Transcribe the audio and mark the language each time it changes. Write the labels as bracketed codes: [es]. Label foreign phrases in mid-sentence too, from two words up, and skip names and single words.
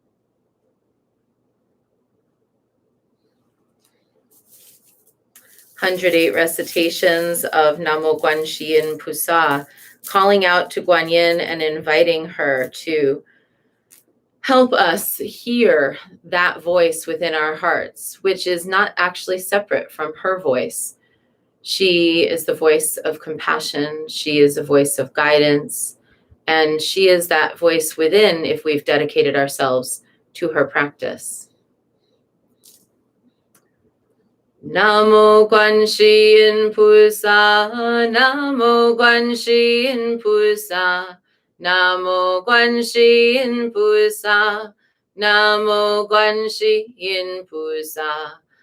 [en] "108 recitations of [zh] 南无 观世音 菩萨, [en] calling out to Guanyin and inviting her to help us hear that voice within our hearts, which is not actually separate from her voice. She is the voice of compassion. She is a voice of guidance. And she is that voice within if we've dedicated ourselves to her practice. [zh] 南无 观世音 菩萨，南无 观世音 菩萨，南无 观世音 菩萨，南无 观世音 菩萨,